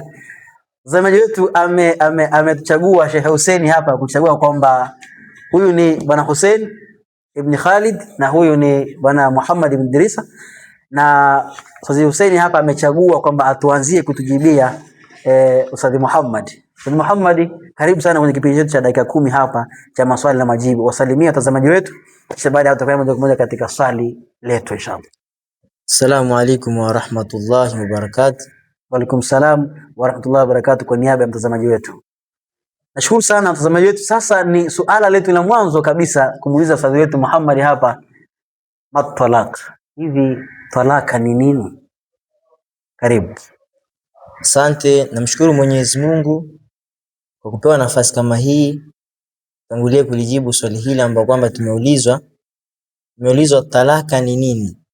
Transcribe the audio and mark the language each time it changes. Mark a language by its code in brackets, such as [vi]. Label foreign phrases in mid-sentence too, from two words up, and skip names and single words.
[sw] Mtazamaji wetu ametuchagua Sheikh Hussein hapa, kuchagua kwamba huyu ni Bwana Hussein ibn Khalid na huyu ni Bwana Muhammad ibn Idrisa, na Ustadh Hussein hapa amechagua kwamba atuanzie kutujibia Ustadh Muhammad. Ustadh Muhammad, karibu sana kwenye kipindi chetu cha dakika 10 hapa cha maswali na majibu. Wasalimia watazamaji wetu, kisha baada ya tutakwenda moja kwa moja katika swali letu inshallah. [ar] السلام عليكم ورحمة الله وبركاته. وعليكم السلام ورحمة الله وبركاته. [sw] Kwa niaba ya mtazamaji wetu, nashukuru sana mtazamaji wetu. Sasa ni suala letu la mwanzo kabisa kumuuliza Ustadh wetu Muhammad hapa, matalaq. Hivi talaka ni nini? Karibu. Asante, namshukuru Mwenyezi Mungu kwa kupewa nafasi kama hii tangulia kulijibu swali hili ambalo kwamba tumeulizwa talaka ni nini.